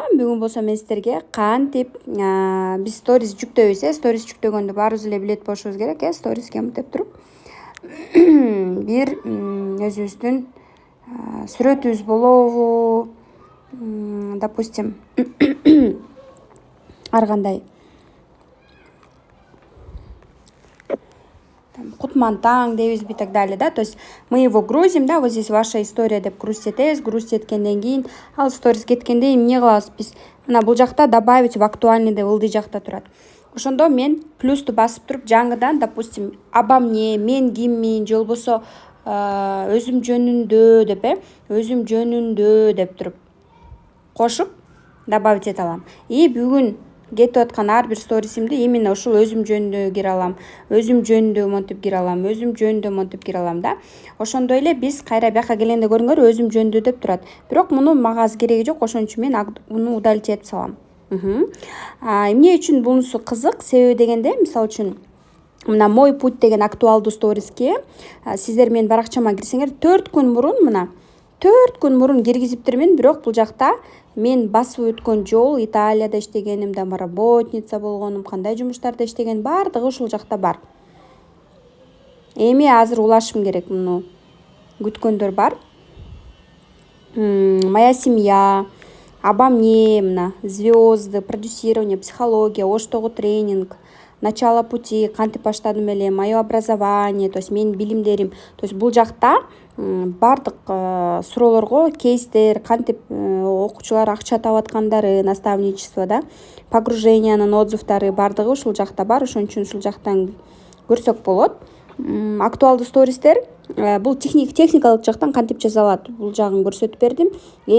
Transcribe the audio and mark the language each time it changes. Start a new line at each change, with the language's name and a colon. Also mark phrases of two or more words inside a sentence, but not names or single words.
Kyrgyz: Бүгүн болсо мен сиздерге кантип биз сторис жүктөйбүз, сторис жүктөгөндө баарыбыз эле билет болушубуз керек, сториске мынтип туруп бир өзүбүздүн сүрөтүбүз болобу, допустим, ар кандай. там кутмантаң дейбизби
Russian: и так далее, да, то есть мы его грузим, да, вот здесь ваша история
Kyrgyz: деп грузить эткенден кийин ал сторис кеткенде эмне кылабыз биз, мына бул жакта
Russian: добавить в актуальный
Kyrgyz: деп ылдый жакта турат. Ошондо мен плюсту басып туруп жаңыдан,
Russian: допустим, обо мне,
Kyrgyz: мен киммин же болбосо өзүм жөнүндө деп өзүм жөнүндө деп туруп кошуп добавить эте алам. И бүгүн кетип аткан ар бир сторисимди именно ушул өзүм жөнүндө кире алам, өзүм жөнүндө монтип кире алам, өзүм жөнүндө монтип кире алам да. Ошондой эле биз кайра бияка келгенде көрүңөр өзүм жөнүндө деп турат. Бирок муну мага азыр кереги жок, ошон үчүн мен муну удалить этип салам. Эмне үчүн бунусу кызык? Себеби дегенде, мисалы үчүн мына
Russian: мой путь
Kyrgyz: деген актуалдуу сториске сиздер менин баракчама кирсеңер 4 күн мурун киргизиптирмин, бирок бул жакта мен басып өткөн жол, Италияда иштегеним, домработница болгонум, кандай жумуштарда иштегеним баардыгы ушул жакта бар. Эми азыр улашым керек, муну күткөндөр бар.
Russian: Моя семья, обо мне, мына звезды, продюсирование, психология, оштогу тренинг, начало пути,
Kyrgyz: кантип баштадым эле,
Russian: мое образование, то есть
Kyrgyz: менин билимдерим.
Russian: То есть
Kyrgyz: бул жакта баардык суроолорго кейстер, кантип окуучулар акча таап аткандары, наставничество, да, погружениянын отзывдары баардыгы ушул жакта бар. Ошон үчүн ушул жактан көрсөк болот. Актуалдуу стористер бул техникалык жактан кантип жасалат, бул жагын көрсөтүп бердим.